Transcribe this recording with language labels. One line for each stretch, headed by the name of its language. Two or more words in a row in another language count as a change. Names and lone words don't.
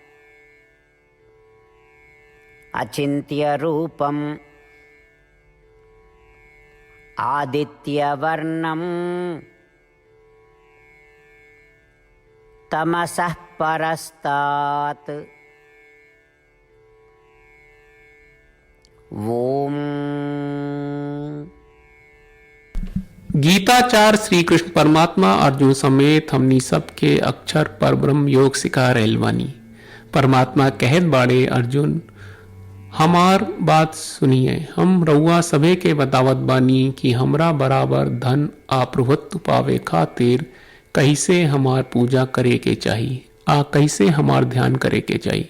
Sanskrit: अचिन्त्यरूपम् आदित्यवर्णं तमसः परस्तात्। ओम।
Bhojpuri: गीताचार्य श्री कृष्ण परमात्मा अर्जुन समेत हमनी सबके अक्षर पर ब्रह्म योग सिखा रहल बानी। परमात्मा कहत बाड़े, अर्जुन हमार बात सुनिए, हम रउआ सभे के बतावत बानी कि हमरा बराबर धन आ प्रभुत्व पावे खातिर कैसे हमार पूजा करे के चाही आ कैसे हमार ध्यान करे के चाही।